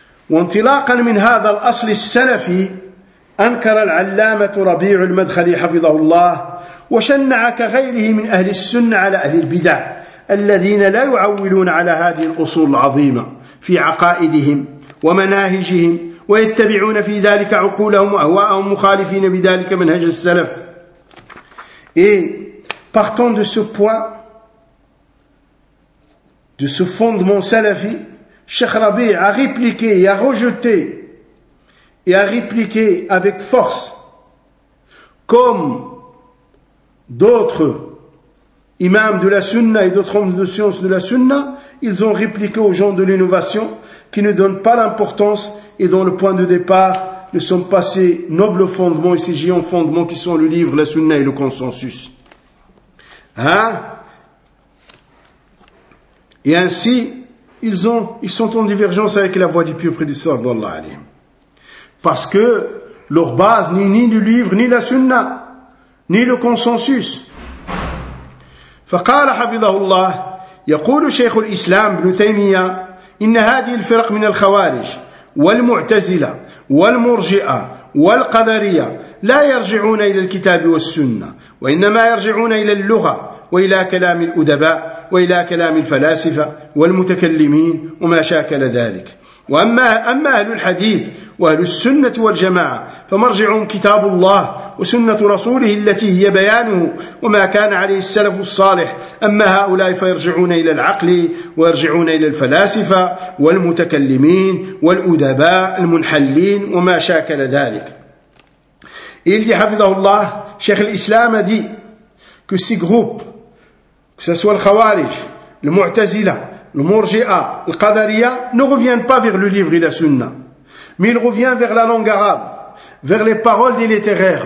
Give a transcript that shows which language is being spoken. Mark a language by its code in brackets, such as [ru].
[ar] وانطلاقا من هذا الأصل السلفي أنكر العلامة ربيع المدخلي حفظه الله وشنع كغيره من أهل السنة على أهل البدع الذين لا يعولون على هذه الأصول العظيمة في عقائدهم ومناهجهم ويتبعون في ذلك عقولهم وأهواءهم مخالفين بذلك منهج السلف. [fr] Et partant de ce point, de ce fondement salafi, Cheikh Rabi a répliqué et a rejeté et a répliqué avec force comme d'autres imams de la sunna et d'autres hommes de science de la sunna, ils ont répliqué aux gens de l'innovation qui ne donnent pas l'importance et dont le point de départ ne sont pas ces nobles fondements et ces géants fondements qui sont le livre, la sunna et le consensus. Et ainsi, ils sont en divergence avec la voie du pieux prédécesseur d'Allah Ali. Parce que leur base n'est ni le livre, ni la sunna, ni le consensus. [ar] فقال حفظه الله يقول شيخ الإسلام ابن تيمية إن هذه الفرق من الخوارج والمعتزلة والمرجئة والقدرية لا يرجعون إلى الكتاب والسنة وإنما يرجعون إلى اللغة وإلى كلام الأدباء وإلى كلام الفلاسفة والمتكلمين وما شاكل ذلك. وأما أهل الحديث وأهل السنة والجماعة فمرجعهم كتاب الله وسنة رسوله التي هي بيانه وما كان عليه السلف الصالح. أما هؤلاء فيرجعون إلى العقل ويرجعون إلى الفلاسفة والمتكلمين والأدباء المنحلين وما شاكل ذلك. [fr] Il dit, hafidahullah, Cheikh l'Islam a dit que ces groupes, que ce soit le Khawarij, le Mu'tazila, le Murji'a, le Qadariya, ne reviennent pas vers le livre et la Sunna. Mais ils reviennent vers la langue arabe, vers les paroles des littéraires.